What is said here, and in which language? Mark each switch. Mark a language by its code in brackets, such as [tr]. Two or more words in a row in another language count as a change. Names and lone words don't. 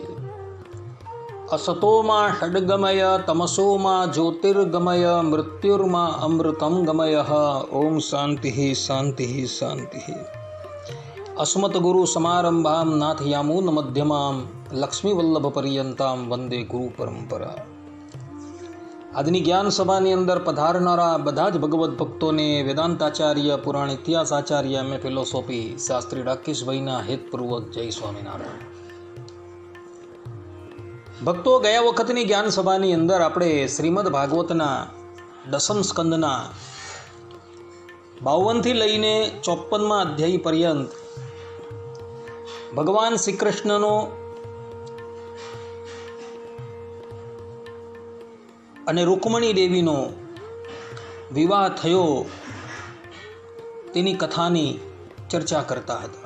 [sa] असतो मा षड्गमय तमसो मा ज्योतिर्गमय मृत्युर्मा अमृतं गमयः। ओम शान्तिः शान्तिः शान्तिः। अस्मद्गुरुसमारम्भां नाथयामुनमध्यमां लक्ष्मीवल्लभपर्यन्तां वन्दे गुरुपरम्परा। [gu] આજની જ્ઞાન સભાની અંદર પધારનારા બધા જ ભગવદ્ ભક્તોને વેદાંતાચાર્ય, પુરાણ ઇતિહાસાચાર્ય, એમ એ ફિલોસોફી શાસ્ત્રી રાકેશભાઈના હેતપૂર્વક જય સ્વામિનારાયણ. ભક્તો, ગયા વખતની જ્ઞાન સભાની અંદર આપણે શ્રીમદ ભાગવતના દસમ સ્કંદના 52થી લઈને 54મા અધ્યાય પર્યંત ભગવાન શ્રી કૃષ્ણનો અને રૂકમણી દેવીનો વિવાહ થયો તેની કથાની ચર્ચા કરતા હતા.